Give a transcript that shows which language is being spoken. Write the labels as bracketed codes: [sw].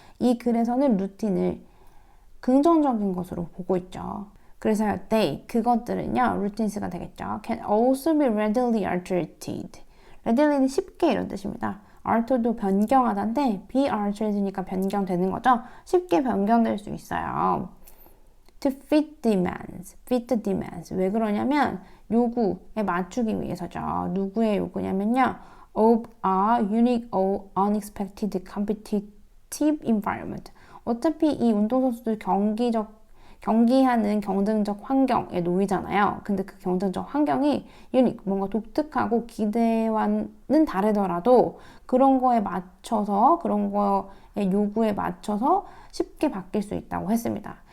[ko] 이 글에서는 루틴을 긍정적인 것으로 보고 있죠. 그래서 they, 그것들은요, routines가 되겠죠. [en] Can also be readily altered. [ko] readily는 쉽게 이런 뜻입니다. alter도 변경하다인데 be altered니까 변경되는 거죠. 쉽게 변경될 수 있어요. [en] to fit demands, fit the demands. [ko] 왜 그러냐면 요구에 맞추기 위해서죠. 누구의 요구냐면요. [en] of a unique or unexpected competitive environment. [ko] 어차피 이 운동선수들 경기하는 경쟁적 환경에 놓이잖아요. 근데 그 경쟁적 환경이 유닉, 뭔가 독특하고 기대와는 다르더라도 그런 거에 맞춰서, 그런 거의 요구에 맞춰서 쉽게 바뀔 수 있다고 했습니다.